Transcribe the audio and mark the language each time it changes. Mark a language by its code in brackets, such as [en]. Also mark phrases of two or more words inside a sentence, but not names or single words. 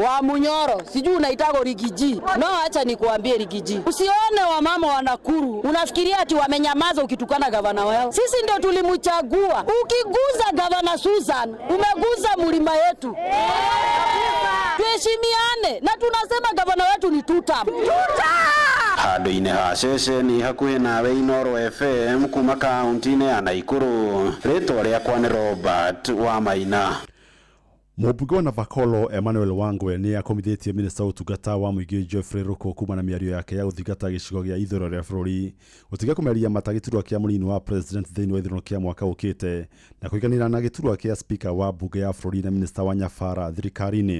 [sw] Wa Munyoro, sijui unaitaka Rigiji. No, acha nikuambie Rigiji. Usione wamama wa Nakuru unafikiria ati wamenyamaza ukitukana gavana wao. Sisi ndio tulimchagua. Ukiguza gavana Susan, umeguza mlima yetu. Tuheshimiane na tunasema gavana wetu ni tutam. [ki] Handũ-inĩ ha ceceni hakuhĩ nawe Inoro FM kuma kaunti-inĩ ya Naikuru, rĩtwa rĩakwa nĩ Robert Wamaina. Mũmbunge wa Navakolo Emmanuel Wangwe nĩ akomithĩtie minista ũtungata wa mũingĩ Geoffrey Ruko kuma na mĩario yake ya gũthingata gĩcigo gĩa ithũĩro rĩa bũrũri gũtiga kũmeria mata gĩturwa kĩa mũnini wa president thĩinĩ wa ithurano kĩa mwaka ũkĩte na kũiganĩra na gĩturwa kĩa speaker wa mbunge ya bũrũri na minista wa Nyabara thirikari-inĩ.